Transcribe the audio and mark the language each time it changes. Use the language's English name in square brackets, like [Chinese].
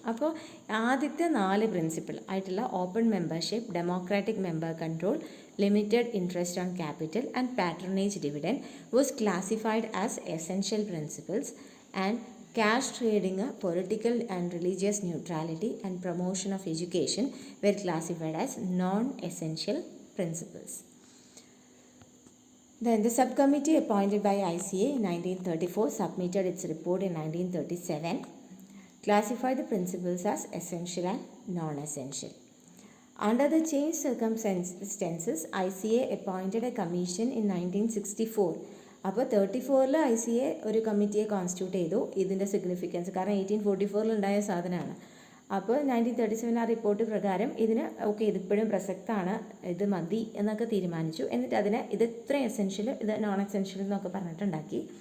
[English] അപ്പോൾ ആദ്യത്തെ 4 പ്രിൻസിപ്പിൾ ആയിട്ടുള്ള open membership, democratic member control, limited interest on capital and patronage dividend was classified as essential principles and cash trading, political and religious neutrality and promotion of education were classified as non-essential principles. Then the subcommittee appointed by ICA in 1934 submitted its report in 1937, classified the principles as essential and non-essential. Under the changed circumstances, ICA appointed a commission in 1964. [Malayalam] അപ്പോൾ 34 ICA ഒരു കമ്മിറ്റിയെ constitute ചെയ്തു. ഇതിൻ്റെ significance കാരണം 1844 ഉണ്ടായ സാധനമാണ്. അപ്പോൾ 1937 ആ റിപ്പോർട്ട് പ്രകാരം ഇതിന് ഓക്കെ ഇതിപ്പോഴും പ്രസക്തമാണ്, ഇത് മതി എന്നൊക്കെ തീരുമാനിച്ചു. എന്നിട്ട് അതിനെ ഇത് ഇത്രയും എസെൻഷ്യൽ, ഇത് നോൺ എസെൻഷ്യൽ എന്നൊക്കെ പറഞ്ഞിട്ടുണ്ടാക്കി.